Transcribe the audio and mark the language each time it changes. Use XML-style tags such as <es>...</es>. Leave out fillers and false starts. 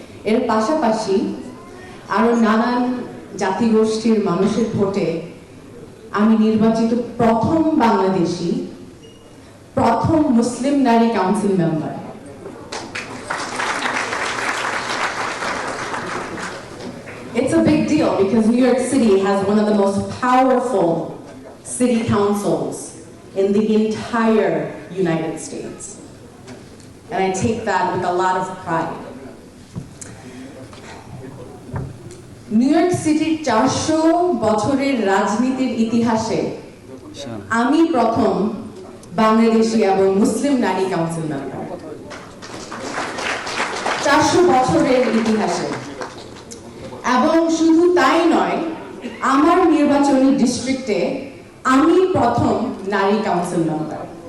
<bn>এর পাশাপাশি আরো নানান জাতিগোষ্ঠীর মানুষের ভোটে আমি নির্বাচিত প্রথম বাংলাদেশি, প্রথম মুসলিম নারী council member.</bn> <en>It's a big deal because New York City has one of the most powerful city councils in the entire United States. And I take that with a lot of pride.</en> <bn>New York সিটির 400 বছরের রাজনীতির ইতিহাসে আমি প্রথম বাংলাদেশি এবং মুসলিম নারী council member. 400 বছরের ইতিহাসে। এবং শুধু তাই নয়, আমার নির্বাচনী ডিস্ট্রিক্টে আমি প্রথম নারী কাউন্সিল মেম্বার।</bn>